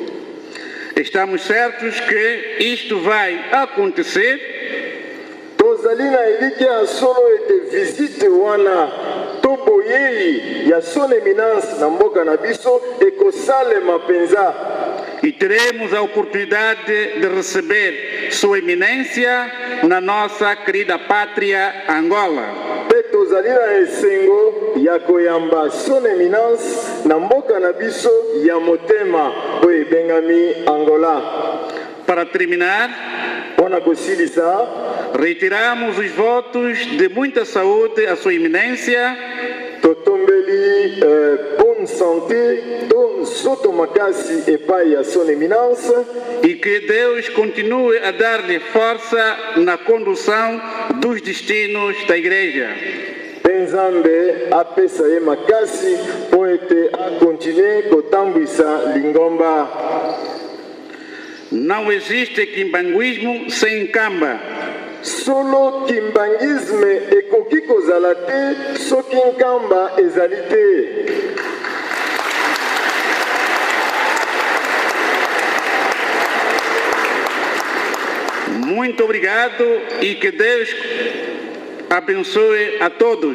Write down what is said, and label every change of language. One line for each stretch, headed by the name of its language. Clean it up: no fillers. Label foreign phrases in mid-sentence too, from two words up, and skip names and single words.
Portuguese: Estamos certos que isto vai acontecer.
Lingala: Tozali na eliki ya solo ete visite wana toboyei ya
French: son éminence
Lingala: na mboka na biso ekosalema penza.
Portuguese: E teremos a oportunidade de receber Sua Eminência na nossa querida pátria Angola.
Lingala: Pe tozali na esengo ya koyamba
French: son éminence
Lingala: na mboka na biso ya motema oyo ebengami Angola.
Portuguese: Para terminar,
Lingala: Mpona kosilisa,
Portuguese: reiteramos os votos de muita saúde à Sua Eminência,
Lingala: totombeli
French: bonne santé
Lingala: to nzoto makasi epai ya
French: son éminence
Portuguese: e que Deus continue a dar-lhe força na condução dos destinos da Igreja.
Lingala: mpe Nzambe apesa ye makasi mpo ete akontinue kotambwisa lingomba.
Portuguese: Não existe quimbanguismo sem Nkamba.
Lingala: Solo kimbangisme ekoki kozala te soki nkamba ezali te.
Portuguese: Muito obrigado e que Deus abençoe a todos.